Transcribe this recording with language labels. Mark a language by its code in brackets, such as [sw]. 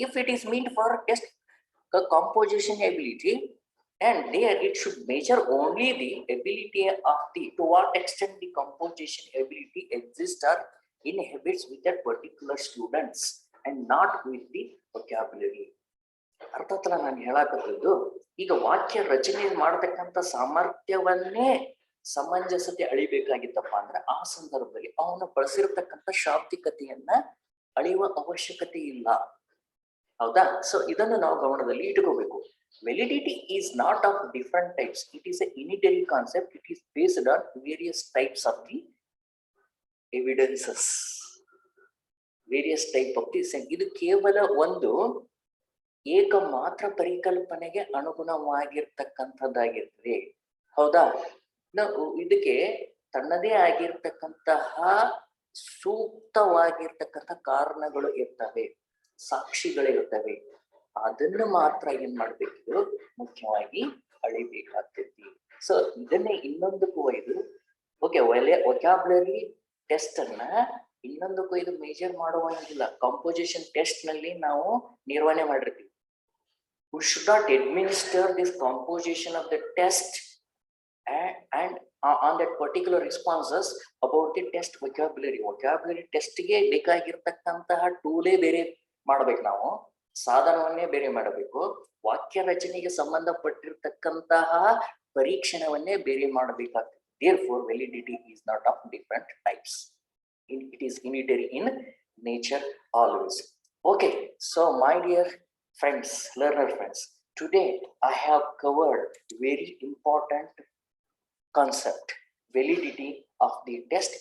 [en] If it is meant for test composition ability, and there it should measure only the ability of the, to what extent the composition ability exists or inhibits with that particular students and not with the vocabulary. [kn] ಅರ್ಥಾತ್ ನಾನು ಹೇಳಾಕತ್ತಿದ್ದು, ಈಗ ವಾಕ್ಯ ರಚನೆ ಮಾಡತಕ್ಕಂಥ ಸಾಮರ್ಥ್ಯವನ್ನೇ ಸಮಂಜಸತೆ ಅಳಿಬೇಕಾಗಿತ್ತಪ್ಪ ಅಂದ್ರೆ ಆ ಸಂದರ್ಭದಲ್ಲಿ ಅವನು ಬಳಸಿರ್ತಕ್ಕಂಥ ಶಾಬ್ದಿಕತೆಯನ್ನ ಅಳೆಯುವ ಅವಶ್ಯಕತೆ ಇಲ್ಲ, ಹೌದಾ? ಸೊ ಇದನ್ನು ನಾವು ಗಮನದಲ್ಲಿ ಇಟ್ಕೋಬೇಕು. [en] Validity is not of different types. It is a unitary concept. It is based on various types of the evidences, various type of the sense. [kn] ಇದು ಕೇವಲ ಒಂದು ಏಕ ಮಾತ್ರ ಪರಿಕಲ್ಪನೆಗೆ ಅನುಗುಣವಾಗಿರ್ತಕ್ಕಂಥದ್ದಾಗಿರ್ತದೆ, ಹೌದಾ? ಇದಕ್ಕೆ ತನ್ನದೇ ಆಗಿರ್ತಕ್ಕಂತಹ ಸೂಕ್ತವಾಗಿರ್ತಕ್ಕಂಥ ಕಾರಣಗಳು ಇರ್ತವೆ, ಸಾಕ್ಷಿಗಳಿರ್ತವೆ. ಅದನ್ನು ಮಾತ್ರ ಏನ್ ಮಾಡ್ಬೇಕು, ಮುಖ್ಯವಾಗಿ ಅಳಿಬೇಕಾಗ್ತೈತಿ. ಸೊ ಇದನ್ನೇ ಇನ್ನೊಂದಕ್ಕೂ ಒಯ್ದು ಓಕೆ ವೊಕ್ಯಾಬ್ಯುಲರಿ ಟೆಸ್ಟ್ ಅನ್ನ ಇನ್ನೊಂದಕ್ಕೂ ಇದು ಮೇಜರ್ ಮಾಡುವಂಗಿಲ್ಲ. ಕಂಪೋಸಿಷನ್ ಟೆಸ್ಟ್ ನಲ್ಲಿ ನಾವು ನಿರ್ವಹಣೆ ಮಾಡಿರ್ತೀವಿ. [en] We should not administer this composition of the test and on that particular responses about the test vocabulary. [kn] Vocabulary test ಗೆ ಬೇಕಾಗಿರ್ತಕ್ಕಂತಹ ಟೂಲೇ ಬೇರೆ ಮಾಡ್ಬೇಕು, ನಾವು ಸಾಧನವನ್ನೇ ಬೇರೆ ಮಾಡಬೇಕು, ವಾಕ್ಯ ರಚನೆಗೆ ಸಂಬಂಧಪಟ್ಟಿರ್ತಕ್ಕಂತಹ ಪರೀಕ್ಷಣವನ್ನೇ ಬೇರೆ ಮಾಡಬೇಕಾಗ್ತದೆ. [en] Therefore, validity is not of different types. It is unitary in nature always. Okay, so my dear friends, learner friends, today I have covered very important concept, validity of the test.